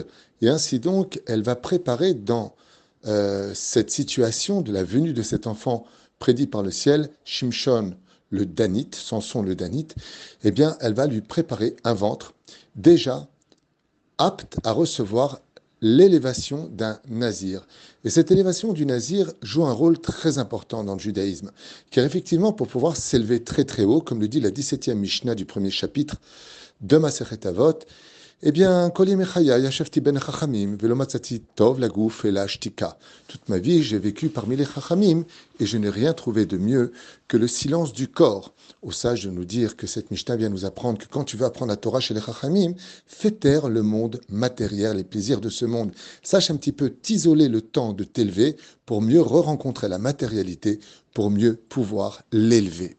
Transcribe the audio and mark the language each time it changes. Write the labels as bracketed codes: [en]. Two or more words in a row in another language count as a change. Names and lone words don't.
[fr] Et ainsi donc, elle va préparer dans cette situation de la venue de cet enfant prédit par le ciel, Shimshon, le Danite, Samson le Danite, eh bien, elle va lui préparer un ventre déjà apte à recevoir l'élévation d'un nazir. Et cette élévation du nazir joue un rôle très important dans le judaïsme, car effectivement, pour pouvoir s'élever très très haut, comme le dit la 17e Mishnah du premier chapitre de Masechet Avot, eh bien, [he] כל ימי חיי ישבתי בין חכמים ולא מצאתי טוב לגוף אלא שתיקה. [fr] Toute ma vie, j'ai vécu parmi les chachamim et je n'ai rien trouvé de mieux que le silence du corps. Au sage de nous dire que cette Mishnah vient nous apprendre que quand tu veux apprendre la Torah chez les chachamim, fais taire le monde matériel, les plaisirs de ce monde. Sache un petit peu t'isoler le temps de t'élever pour mieux re-rencontrer la matérialité, pour mieux pouvoir l'élever.